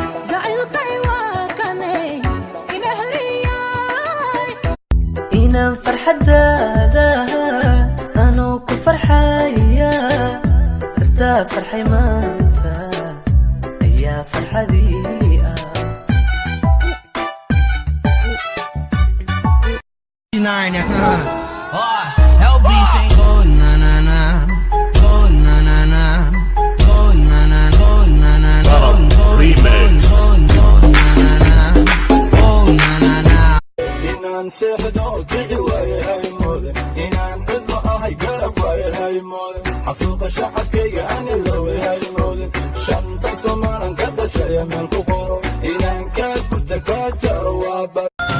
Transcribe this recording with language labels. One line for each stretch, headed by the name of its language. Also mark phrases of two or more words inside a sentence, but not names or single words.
Somali: Jacaylkay waa kanay, imehriyay. Inaan farxadaada, anoo ku farxaya. Dartaa farxay maanta, ayaa farxadii ah.
English: Nine, uh, oh, L B say, "Go na, na, na. Go na, na, na. Go na, na, go na, na, go na, go na, go na, go na, na, na. Go na, na, na."
Somali: Inaan seexdo kici waaye hay moodan, inaan cidlo ahay garab waaye hay moodan. Xasuuqa shacabkayga aan iloway hay moodan. Shanta Soomaalian ka dhashay meel ku qoro, inaan ka gudta ka jaro waa ba-